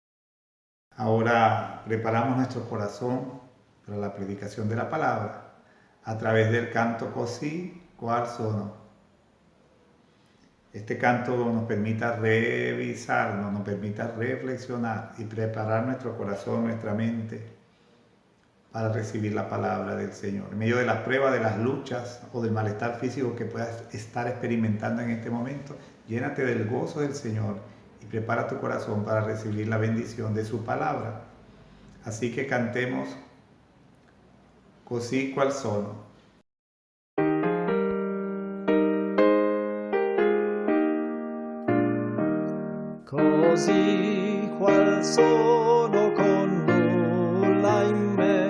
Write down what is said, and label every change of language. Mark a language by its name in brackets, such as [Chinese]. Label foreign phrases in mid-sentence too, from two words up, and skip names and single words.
[Spanish] Ahora preparamos nuestro corazón para la predicación de la palabra. a través del canto Così qual sono. Este canto nos permita revisarnos, nos permita reflexionar y preparar nuestro corazón, nuestra mente para recibir la palabra del Señor. En medio de las pruebas, de las luchas o del malestar físico que puedas estar experimentando en este momento, llénate del gozo del Señor y prepara tu corazón para recibir la bendición de su palabra. Así que cantemos Così qual sono. [Italian] Così qual sono con nulla in me,